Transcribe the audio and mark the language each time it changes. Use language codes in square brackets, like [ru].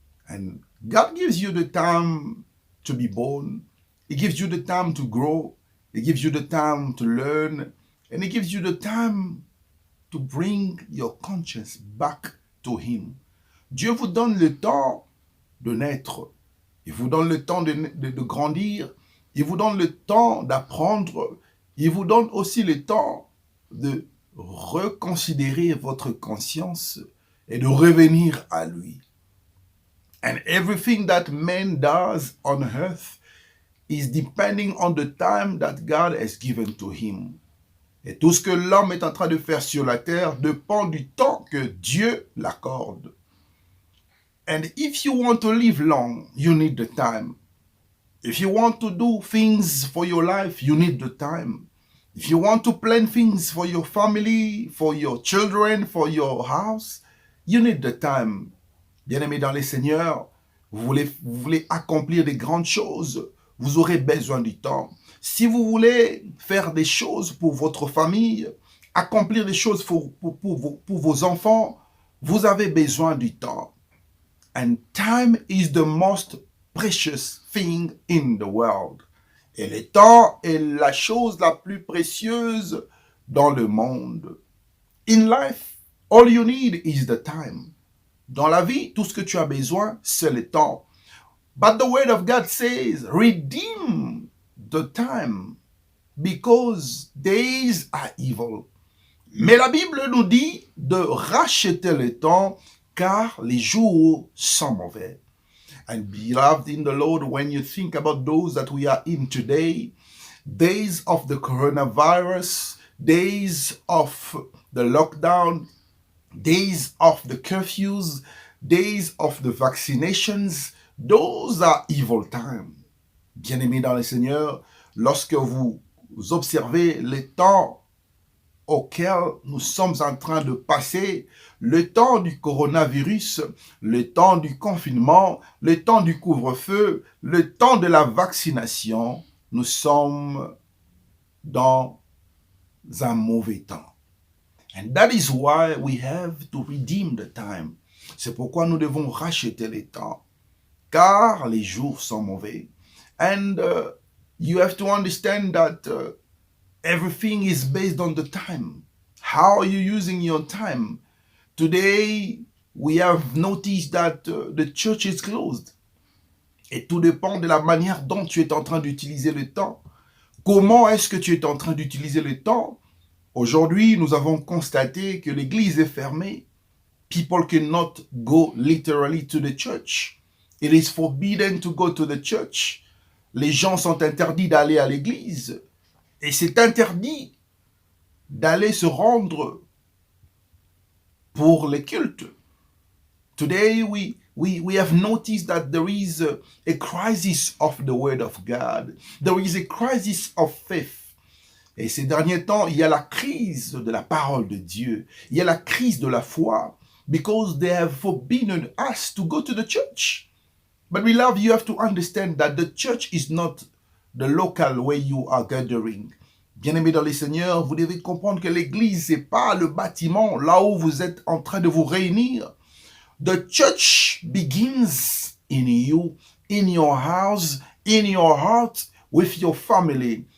[en] And God gives you the time to be born. He gives you the time to grow. He gives you the time to learn. And He gives you the time to bring your conscience back to Him. [fr] Dieu vous donne le temps de naître. Il vous donne le temps de grandir. Il vous donne le temps d'apprendre. Il vous donne aussi le temps de reconsidérer votre conscience et de revenir à lui. [en] And everything that man does on earth is depending on the time that God has given to him. [fr] Et tout ce que l'homme est en train de faire sur la terre dépend du temps que Dieu l'accorde. [en] And if you want to live long, you need the time. If you want to do things for your life, you need the time. If you want to plan things for your family, for your children, for your house, you need the time. [fr] Bien-aimés dans les Seigneurs, vous voulez accomplir des grandes choses, vous aurez besoin du temps. Si vous voulez faire des choses pour votre famille, accomplir des choses pour vos enfants, vous avez besoin du temps. [en] And time is the most precious thing in the world. [fr] Et le temps est la chose la plus précieuse dans le monde. [en] In life, all you need is the time. [fr] Dans la vie, tout ce que tu as besoin, c'est le temps. [en] But the word of God says, redeem the time because days are evil. [fr] Mais la Bible nous dit de racheter le temps car les jours sont mauvais. [en] And beloved in the Lord, when you think about those that we are in today, days of the coronavirus, days of the lockdown, days of the curfews, days of the vaccinations, those are evil times. [fr] Bien-aimés dans le Seigneur, lorsque vous observez les temps auxquels nous sommes en train de passer, le temps du coronavirus, le temps du confinement, le temps du couvre-feu, le temps de la vaccination, nous sommes dans un mauvais temps. [en] And that is why we have to redeem the time. [fr] C'est pourquoi nous devons racheter le temps, car les jours sont mauvais. [en] And you have to understand that everything is based on the time. How are you using your time? Today, we have noticed that the church is closed. [fr] Et tout dépend de la manière dont tu es en train d'utiliser le temps. Comment est-ce que tu es en train d'utiliser le temps? Aujourd'hui, nous avons constaté que l'église est fermée. [en] People cannot go literally to the church. It is forbidden to go to the church. [fr] Les gens sont interdits d'aller à l'église. Et c'est interdit d'aller se rendre pour les cultes. [en] Today, we have noticed that there is a crisis of the word of God. There is a crisis of faith. [fr] Et ces derniers temps, il y a la crise de la parole de Dieu. Il y a la crise de la foi. [en] Because they have forbidden us to go to the church. But beloved, you have to understand that the church is not the local where you are gathering. [fr] Bien-aimés dans les Seigneurs, vous devez comprendre que l'église, c'est pas le bâtiment là où vous êtes en train de vous réunir. [en] The church begins in you, in your house, in your heart, with your family.